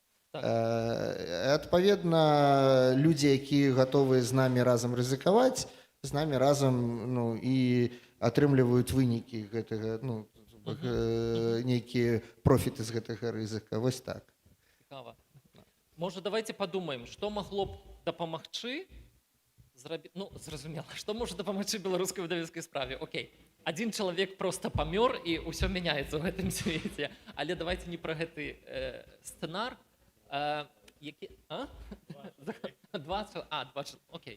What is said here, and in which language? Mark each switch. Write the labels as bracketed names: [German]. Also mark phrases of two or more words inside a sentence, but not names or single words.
[Belarusian] Адпаведна, людзі, якія гатовыя з намі разам рызыкаваць, з намі разам і атрымліваюць вынікі гэтага, нейкія профіты з гэтага рызыка. Вось так. Цікава. [Russian] Может, давайте подумаем, что могло б [Belarusian] дапамагчы зрабіць... зразумела, што можа дапамагчы беларускай выдавецкай справе. Окей, адзін чалавек просто памёр, і ўсё мяняецца ў гэтым свеце. Але давайте не пра гэты сцэнар. Які... 20... 20... Окей.